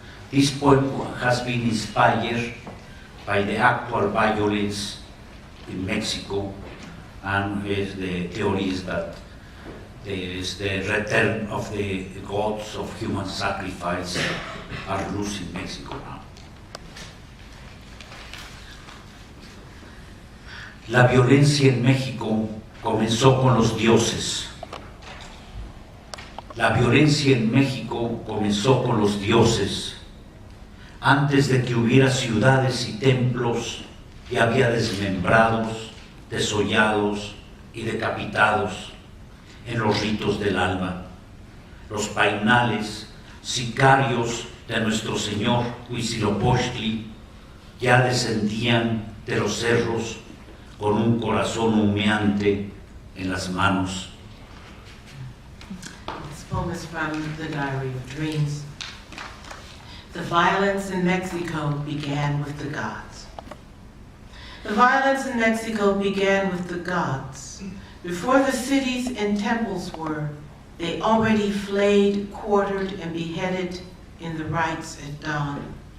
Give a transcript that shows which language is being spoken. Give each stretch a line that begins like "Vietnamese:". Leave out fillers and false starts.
English: This poem has been inspired by the actual violence in Mexico, and the theories that there is the return of the gods of human sacrifice are loose in Mexico now.
Spanish: La violencia en México comenzó con los dioses. La violencia en México comenzó con los dioses. Antes de que hubiera ciudades y templos, ya había desmembrados, desollados y decapitados en los ritos del alba. Los painales, sicarios de nuestro señor Huitzilopochtli, ya descendían de los cerros con un corazón humeante en las manos.
English: This poem is from the Diary of Dreams. The violence in Mexico began with the gods. The violence in Mexico began with the gods. Before the cities and temples were, they already flayed, quartered, and beheaded in the rites at dawn.